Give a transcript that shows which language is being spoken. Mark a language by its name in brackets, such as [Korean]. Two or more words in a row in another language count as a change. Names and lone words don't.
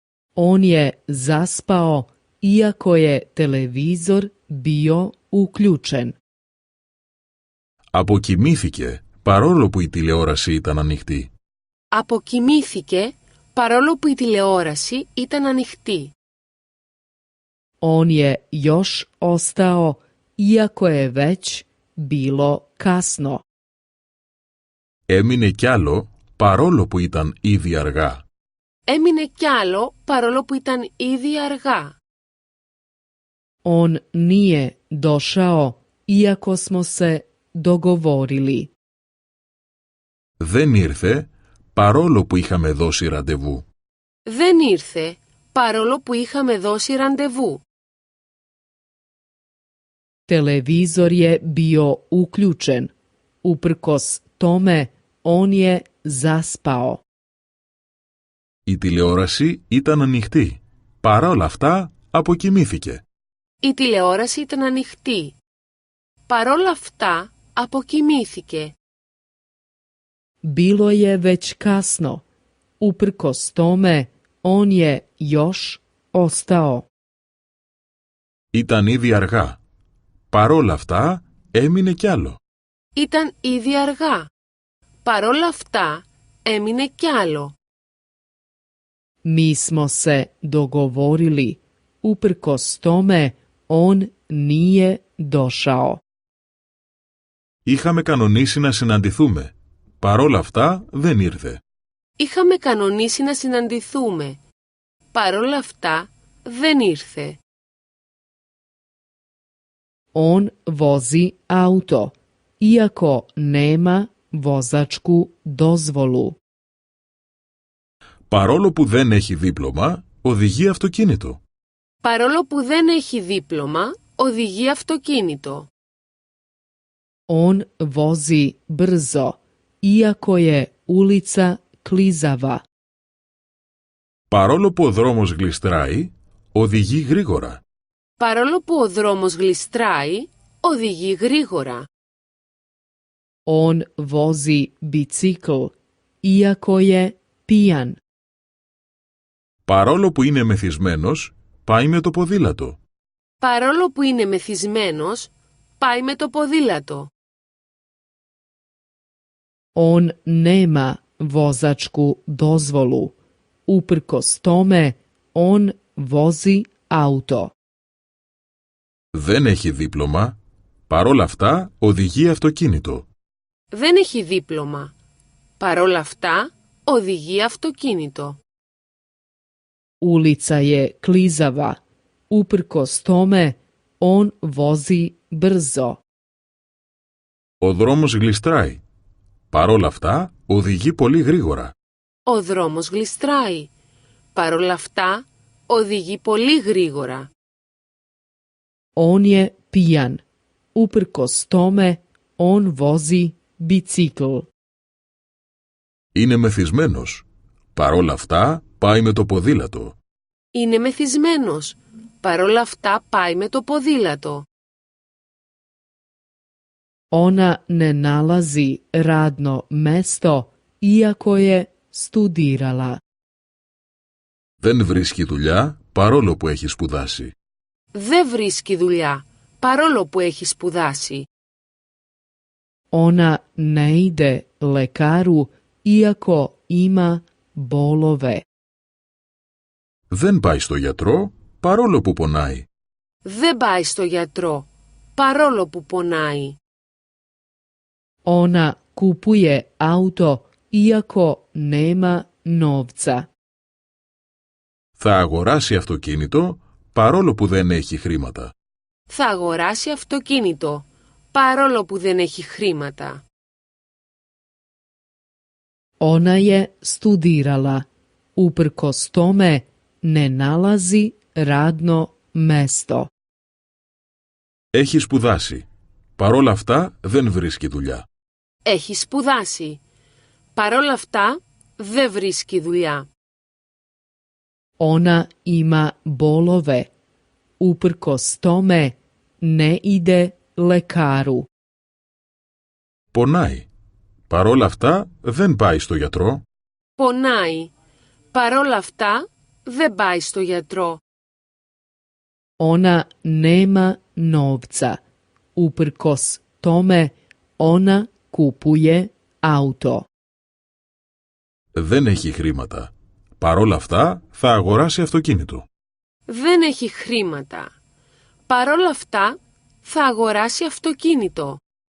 [Serbian] On je zaspao iako je televizor bio uključen. [Greek] Αποκοιμήθηκε παρόλο που η τηλεόραση ήταν ανοιχτή. Αποκοιμήθηκε παρόλο που η τηλεόραση ήταν ανοιχτή. [Serbian] On je još ostao iako je već bilo kasno. [Greek] Έμεινε κι άλλο παρόλο που ήταν ήδη αργά. Έμεινε κι άλλο παρόλο που ήταν ήδη αργά. [Serbian] On nije došao iako smo se dogovorili. [Greek] Δεν ήρθε παρόλο που είχαμε δώσει ραντεβού. Δεν ήρθε παρόλο που είχαμε δώσει ραντεβού. [Serbian] Televizor je bio uključen. Uprkos tome, on je zaspao. [Greek] Η τηλεόραση ήταν ανοιχτή. Παρά όλα αυτά, αποκοιμήθηκε. Η τηλεόραση ήταν ανοιχτή. Παρόλα αυτά, αποκοιμήθηκε. [Serbian] Bilo je već kasno. Uprkos tome, on je još ostao. [Greek] Ήταν ήδη αργά. Παρόλα αυτά, έμεινε κι άλλο. Ήταν ήδη αργά. Παρόλα αυτά, έμεινε κι άλλο. [Serbian] Mi smo se dogovorili. Uprkos tome, on nije došao. [Greek] Είχαμε κανονίσει να συναντηθούμε. Παρόλα αυτά, δεν ήρθε. Είχαμε κανονίσει να συναντηθούμε. Παρόλα αυτά, δεν ήρθε. [Serbian] On vozi auto, iako nema vozačku dozvolu. [Greek] Παρόλο που δεν έχει δίπλωμα, οδηγεί αυτοκίνητο. Παρόλο που δεν έχει δίπλωμα, οδηγεί αυτοκίνητο. [Serbian] On vozi brzo, iako je ulica klizava. [Greek] Παρόλο που ο δρόμος γλιστράει, οδηγεί γρήγορα. Παρόλο που ο δρόμος γλιστράει, οδηγεί γρήγορα. [Serbian] On vozi bicikl, iako je pijan. [Greek] Παρόλο που είναι μεθυσμένος, πάει με το ποδήλατο. Παρόλο που είναι μεθυσμένος, πάει με το ποδήλατο. [Serbian] On nema vozačku dozvolu. Uprkos tome, on vozi auto. [Greek] Δεν έχει δίπλωμα. Παρόλα αυτά, οδηγεί αυτοκίνητο. Δεν έχει δίπλωμα. Παρόλα αυτά, οδηγεί αυτοκίνητο. [Serbian] Ulica je klizava. Uprkos tome, on vozi brzo. [Greek] Ο δρόμος γλιστράει. Παρόλα αυτά, οδηγεί πολύ γρήγορα. Ο δρόμος γλιστράει. Παρόλα αυτά, οδηγεί πολύ γρήγορα. [Serbian] On je pijan. Uprkos tome, on vozi bicikl. [Greek] Είναι μεθυσμένος. Παρόλα αυτά, πάει με το ποδήλατο. Είναι μεθυσμένος. Παρόλα αυτά, πάει με το ποδήλατο. [Serbian] Ona ne nalazi radno mesto, iako je studirala. [Greek] Δεν βρίσκει δουλειά, παρόλο που έχει σπουδάσει. Δεν βρίσκει δουλειά, παρόλο που έχει σπουδάσει. [Serbian] Ona ne ide lekaru, iako ima bolove. [Greek] Δεν πάει στο γιατρό, παρόλο που πονάει. Δεν πάει στο γιατρό, παρόλο που πονάει. [Serbian] Ona kupuje auto, iako nema novca. [Greek] Θα αγοράσει αυτοκίνητο, παρόλο που δεν έχει χρήματα. Θα αγοράσει αυτοκίνητο, παρόλο που δεν έχει χρήματα. [Serbian] Ona je studirala. Uprkos tome, ne nalazi radno mesto. [Greek] Έχει σπουδάσει. Παρόλα αυτά, δεν βρίσκει δουλειά. Έχει σπουδάσει. Παρόλα αυτά, δεν βρίσκει δουλειά. [Serbian] Ona ima bolove. Uprkos tome, ne ide lekaru. [Greek] Πονάει. Παρόλα αυτά, δεν πάει στο γιατρό. Πονάει. Παρόλα αυτά, δεν πάει στο γιατρό. [Serbian] Ona nema novca. Uprkos tome, ona kupuje auto. [Greek] Δεν έχει χρήματα. Παρόλα αυτά θα αγοράσει αυτοκίνητο. Δεν έχει χρήματα. Παρόλα αυτά θα αγοράσει αυτοκίνητο.